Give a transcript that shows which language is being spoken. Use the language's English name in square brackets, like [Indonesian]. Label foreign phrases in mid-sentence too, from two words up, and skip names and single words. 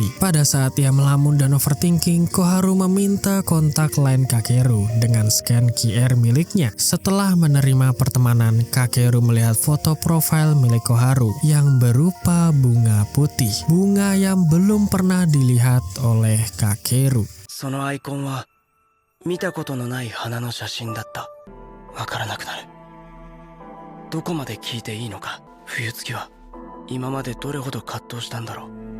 [Indonesian] Pada saat ia melamun dan overthinking, Koharu meminta kontak line Kakeru dengan scan QR miliknya. Setelah menerima pertemanan, Kakeru melihat foto profil milik Koharu yang berupa bunga putih, bunga yang belum pernah dilihat oleh Kakeru. [Japanese] そのアイコンは見たことのない花の写真だった。わからなくなる。どこまで聞いていいのか。冬月は今までどれほど葛藤したんだろう。